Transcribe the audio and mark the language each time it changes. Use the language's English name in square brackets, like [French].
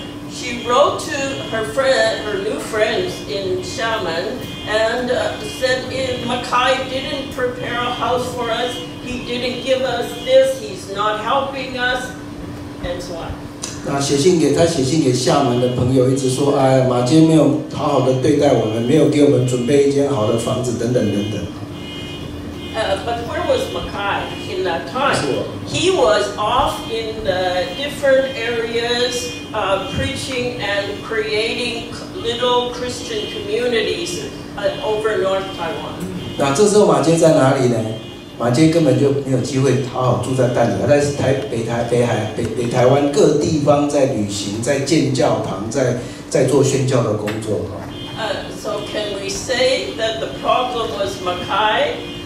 [English] She wrote to her new friends in Xiamen and said, if Mackay didn't prepare a house for us, he didn't give us this, he's not helping us, and so on. [Chinese] 他写信给厦门的朋友，一直说，马街没有好好的对待我们，没有给我们准备一间好的房子，等等等等。 [English] But where was Mackay in that time? He was off in the different areas, preaching and creating little Christian communities over North Taiwan. [Chinese] 那这时候马街在哪里呢？马街根本就没有机会好好住在淡水，他在北台湾各地方在旅行，在建教堂，在做宣教的工作 [English] So can we say that the problem was Mackay?